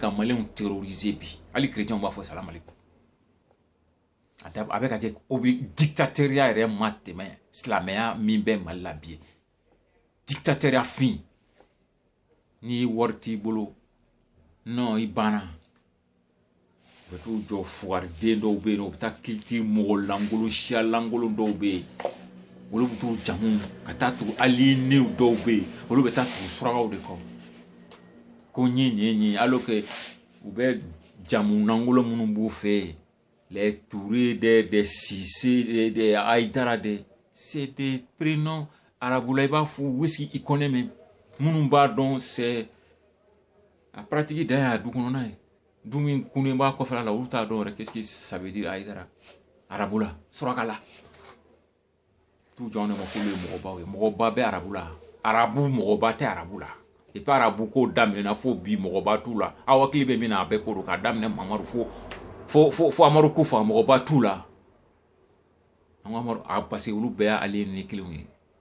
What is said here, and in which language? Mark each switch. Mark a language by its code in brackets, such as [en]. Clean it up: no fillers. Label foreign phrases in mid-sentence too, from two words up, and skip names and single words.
[bm] ka maliyɛnw terroriser bi hali kerecɛnw b'a fɔ [ar] سلام عليكم [bm] a bɛ ka kɛ dictatorial yɛrɛ ma tɛmɛ silamɛya min bɛ mali la bi dictatorial fin ni wari t'i bolo non i banna u bɛ t'u jɔ fugariden dɔw bɛ yen nɔ u bɛ taa culture mɔgɔ lankolon siya lankolon dɔw bɛ yen olu bɛ t'u jamu ka taa tugu alinéw dɔw bɛ yen olu bɛ taa tugu surakaw de kɔ ko n ye nin ye nin ye alors que u bɛ jamu lankolon minnu b'u fɛ yen [fr] les Touré des Cissé des Aïdara c'est des prénoms [bm] arabula i b'a fɔ wisi i kɔnɛ mɛ minnu b'a dɔn c'est a pratique dan y'a du kɔnɔna ye du min kunnen b'a kɔfɛla la olu t'a dɔn yɛrɛ [fr] qu'est-ce que ça veut dire [bm] Aïdara arabula suraka la t'u jɔ ne ma k'olu ye mɔgɔbaw ye mɔgɔba bɛ arabula arabu mɔgɔba tɛ arabu la [fr] et puis [bm] arabu ko daminɛna fo bi mɔgɔba t'u la aw hakili bɛ min na a bɛɛ ko don k'a daminɛ mamadu fo amadu kufa mɔgɔba t'u la an ko amadu parce que olu bɛɛ y'ale ni kelenw ye